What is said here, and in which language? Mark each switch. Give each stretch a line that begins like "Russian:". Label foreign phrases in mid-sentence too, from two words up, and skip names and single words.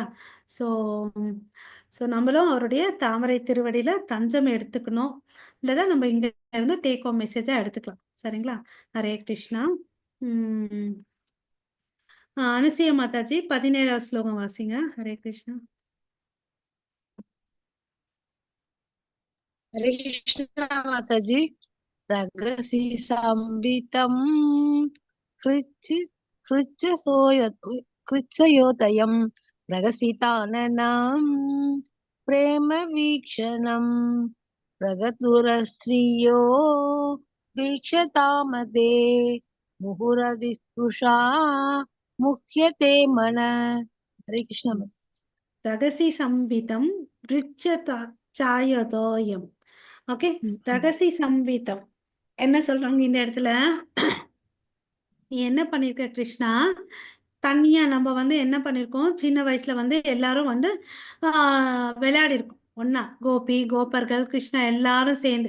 Tamil: ஸோ ஸோ நம்மளும் அவருடைய தாமரை திருவடியில தஞ்சம் எடுத்துக்கணும், இல்லைதா நம்ம இங்க இருந்து
English: take home message
Tamil: எடுத்துக்கலாம். சரிங்களா. ஹரே கிருஷ்ணா. அனுசூய மாதாஜி 17வது ஸ்லோகம் வாசிங்க. ஹரே கிருஷ்ணா.
Hindi: हरे कृष्णा माताजी।
Sanskrit: रगसि संवितं कृच्छयोदयं रगसिताननं प्रेम वीक्षणं प्रगतुरस्त्रियो वीक्षतामदे मुहुरदिस्पृशा मुह्यते मन।
Hindi: हरे कृष्ण माताजी।
Sanskrit: रहसि संविदं हृच्छयोदयम्.
Tamil: ஓகே,
Sanskrit: रहसि संविदम्
Tamil: என்ன சொல்றாங்க இந்த இடத்துல? நீ என்ன பண்ணிருக்க கிருஷ்ணா, தனியா நம்ம வந்து என்ன பண்ணிருக்கோம், சின்ன வயசுல வந்து எல்லாரும் வந்து விளையாடி இருக்கோம் ஒன்னா, கோபி கோபர்கள் கிருஷ்ணா எல்லாரும் சேர்ந்து.